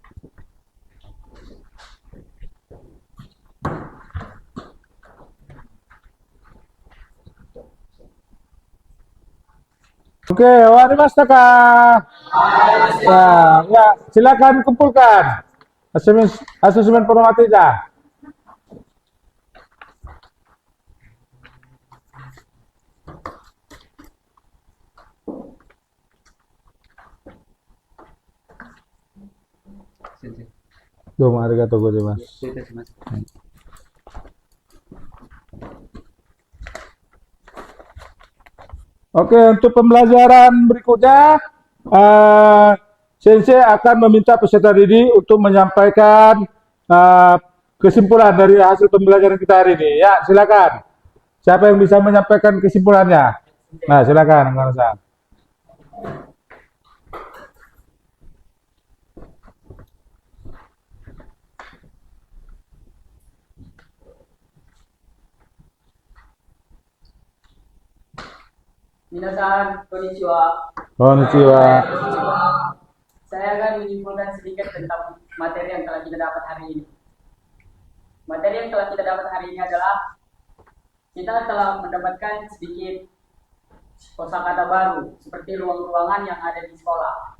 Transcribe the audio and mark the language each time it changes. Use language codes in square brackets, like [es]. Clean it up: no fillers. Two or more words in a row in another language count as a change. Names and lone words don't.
[ja] Oke, わりましたか? [id] Ya, silakan kumpulkan. Asesmen matematika. [ja] どうもありがとうございます. [id] Oke, untuk pembelajaran berikutnya, Sensei akan meminta peserta didik untuk menyampaikan kesimpulan dari hasil pembelajaran kita hari ini. Ya, silakan. Siapa yang bisa menyampaikan kesimpulannya? Nah, silakan, Kang Hasan. [ja] みなさん、こんにちは. Konnichiwa. [id] Saya akan menyimpulkan sedikit tentang materi yang telah kita dapat hari ini. Materi yang telah kita dapat hari ini adalah kita telah mendapatkan sedikit kosakata baru seperti ruang-ruangan yang ada di sekolah.